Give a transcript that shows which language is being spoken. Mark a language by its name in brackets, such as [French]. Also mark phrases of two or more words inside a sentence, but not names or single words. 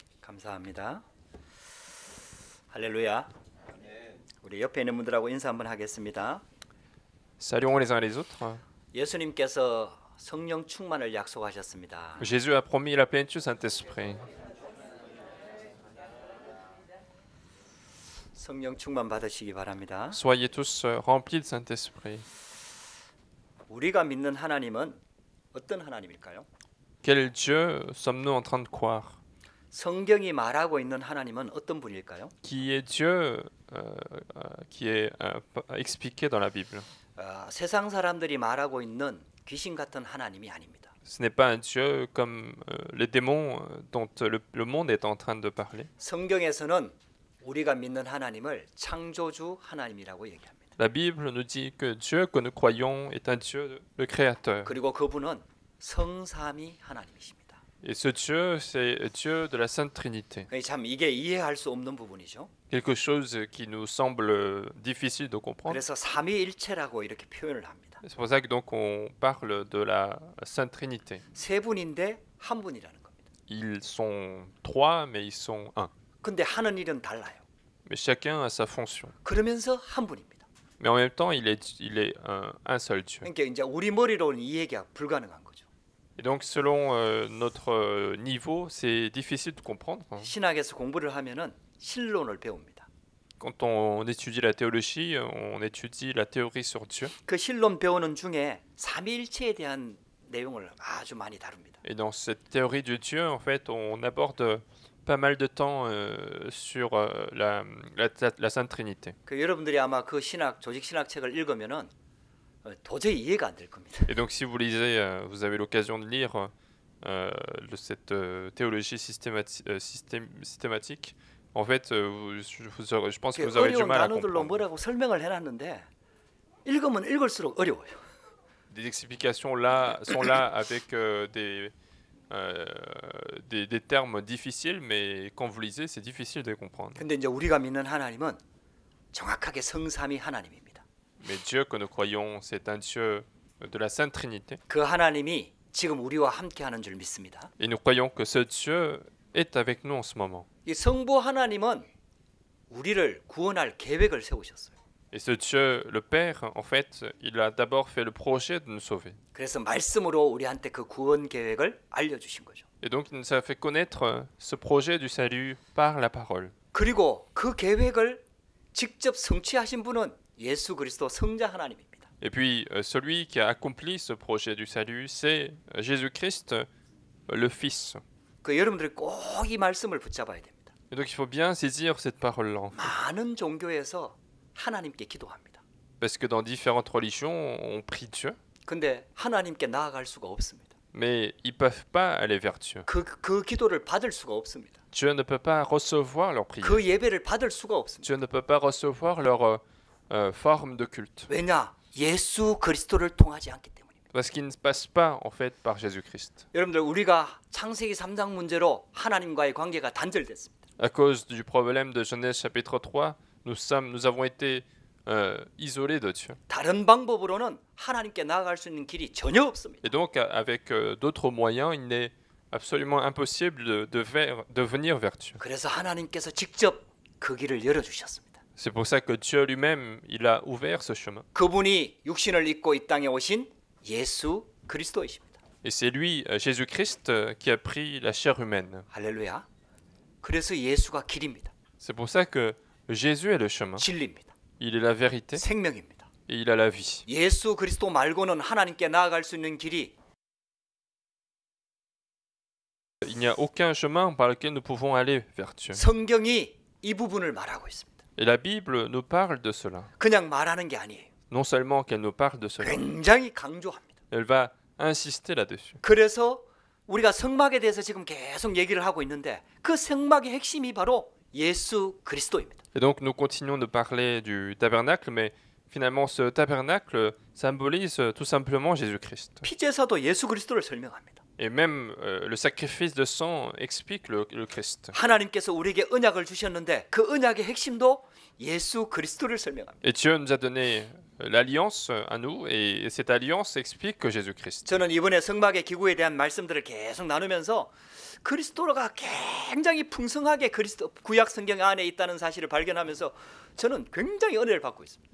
[Korean] 감사합니다. 할렐루야. 우리 옆에 있는 분들하고 인사 한번 하겠습니다. [French] Saluons les uns les autres. [Korean] 예수님께서 성령 충만을 약속하셨습니다. [French] Jésus a promis la plénitude du Saint-Esprit. [Korean] 성령 충만 받으시기 바랍니다. [French] Soyez tous remplis du Saint-Esprit. [Korean] 우리가 믿는 하나님은 어떤 하나님일까요? [French] Quel Dieu sommes-nous en train de croire? [Korean] 성경이 말하고 있는 하나님은 어떤 분일까요? [French] Qui est Dieu qui est expliqué dans la Bible? [Korean] 세상 사람들이 말하고 있는 귀신 같은 하나님이 아닙니다. [French] Ce n'est pas un Dieu comme les démons dont le monde est en train de parler. [Korean] 성경에서는 우리가 믿는 하나님을 창조주 하나님이라고 얘기합니다. [French] La Bible nous dit que Dieu que nous croyons est un Dieu, le Créateur. [Korean] 그리고 그분은 성삼위 하나님이십니다. [French] Et ce Dieu, c'est Dieu de la Sainte Trinité. [Korean] 참 이게 이해할 수 없는 부분이죠. [French] Quelque chose qui nous semble difficile de comprendre. [Korean] 그래서 삼위일체라고 이렇게 표현을 합니다. [French] C'est pour ça que donc on parle de la Sainte Trinité. [Korean] 세 분인데 한 분이라는 겁니다. [French] Ils sont trois, mais ils sont un. [Korean] 근데 하는 일은 달라요. [French] Mais chacun a sa fonction. [Korean] 그러면서 한 분입니다. [French] Mais en même temps, il est un seul Dieu. [Korean] 그러니까 이제 우리 머리로는 이해가 불가능한 거죠. [French] Et donc, selon notre niveau, c'est difficile de comprendre. [Korean] 신학에서 공부를 하면은 신론을 배웁니다. [French] Quand on étudie la théologie, on étudie la théorie sur Dieu. [Korean] 그 신론 배우는 중에 삼위일체에 대한 내용을 아주 많이 다룹니다. [French] Et dans cette théorie du Dieu, en fait, on aborde pas mal de temps sur la Sainte Trinité. [Korean] 그 여러분들이 아마 그 신학 조직 신학 책을 읽으면은 도저히 이해가 안 될 겁니다. [French] Et donc, si vous lisez, vous avez l'occasion de lire cette théologie systématique, en fait, je pense que vous aurez du [Korean] 어려운 [French] mal à [Korean] 단어들로 [French] comprendre. [Korean] 뭐라고 설명을 해놨는데 읽으면 읽을수록 어려워요. [French] Des explications là sont là avec des termes difficiles, mais quand vous lisez, c'est difficile de comprendre. [Korean] 근데 이제 우리가 믿는 하나님은 정확하게 성삼위 하나님입니다. [French] Mais Dieu que nous croyons, c'est un Dieu de la Sainte Trinité. [Korean] 그 하나님이 지금 우리와 함께하는 줄 믿습니다. [French] Et nous croyons que ce Dieu est avec nous en ce moment. [Korean] 이 성부 하나님은 우리를 구원할 계획을 세우셨어요. [French] Et ce Dieu, le Père, en fait, il a d'abord fait le projet de nous sauver. [Korean] 그래서 말씀으로 우리한테 그 구원 계획을 알려주신 거죠. [French] Et donc, il nous a fait connaître ce projet du salut par la parole. [Korean] 그리고 그 계획을 직접 성취하신 분은 예수 그리스도 성자 하나님입니다. [French] Et puis, celui qui a accompli ce projet du salut, c'est Jésus-Christ, le Fils. [Korean] 그 여러분들이 꼭 이 말씀을 붙잡아야 됩니다. [French] Et donc, il faut bien saisir cette parole-là. [Korean] 많은 종교에서 하나님께 기도합니다. [French] Parce que dans différentes religions, on prie Dieu, [Korean] 근데 하나님께 나아갈 수가 없습니다. [French] mais ils ne peuvent pas aller vers Dieu. [Korean] 그 기도를 받을 수가 없습니다. [French] Dieu ne peut pas recevoir leur prière. [Korean] 그 예배를 받을 수가 없습니다. [French] Dieu ne peut pas recevoir leur forme de culte. [Korean] 왜냐? 예수 그리스도를 통하지 않기 때문입니다. [French] Parce qu'il ne passe pas, en fait, par Jésus-Christ. [Korean] 여러분들 우리가 창세기 3장 문제로 하나님과의 관계가 단절됐습니다. [French] À cause du problème de Genèse chapitre 3, nous avons été isolés de Dieu. [Korean] 다른 방법으로는 하나님께 나아갈 수 있는 길이 전혀 없습니다. [French] Et donc, avec d'autres moyens, il n'est absolument impossible de venir vers Dieu. [Korean] 그래서 하나님께서 직접 그 길을 열어주셨습니다. [French] C'est pour ça que Dieu lui-même, il a ouvert ce chemin. [Korean] 그분이 육신을 입고 이 땅에 오신 예수 그리스도이십니다. [French] Et c'est lui, Jésus-Christ, qui a pris la chair humaine. [Korean] 할렐루야. 그래서 예수가 길입니다. [French] C'est pour ça que Jésus est le chemin. [Korean] 진리입니다. [French] Il est la vérité [Korean] 생명입니다. [French] et il a la vie. [Korean] 예수 그리스도 말고는 하나님께 나아갈 수 있는 길이 [French] Il n'y a aucun chemin par lequel nous pouvons aller vers Dieu. [Korean] 성경이 이 부분을 말하고 있습니다. [French] Et la Bible nous parle de cela. [Korean] 그냥 말하는 게 아니에요. [French] Non seulement qu'elle nous parle de cela, [Korean] 굉장히 강조합니다. [French] elle va insister là-dessus. [Korean] 그래서 우리가 성막에 대해서 지금 계속 얘기를 하고 있는데 그 성막의 핵심이 바로 예수 그리스도입니다. [French] Et donc nous continuons de parler du tabernacle, mais finalement ce tabernacle symbolise tout simplement Jésus-Christ. [Korean] 피제사도 예수 그리스도를 설명합니다. [French] Et même le sacrifice de sang explique le Christ. [Korean] 하나님께서 우리에게 언약을 주셨는데 그 언약의 핵심도 예수 그리스도를 설명합니다. [French] Et Dieu nous a donné l'alliance à nous, et cette alliance explique que Jésus-Christ. [Korean] 저는 이번에 성막의 기구에 대한 말씀들을 계속 나누면서 그리스도가 굉장히 풍성하게 그리스도 구약 성경 안에 있다는 사실을 발견하면서 저는 굉장히 은혜를 받고 있습니다.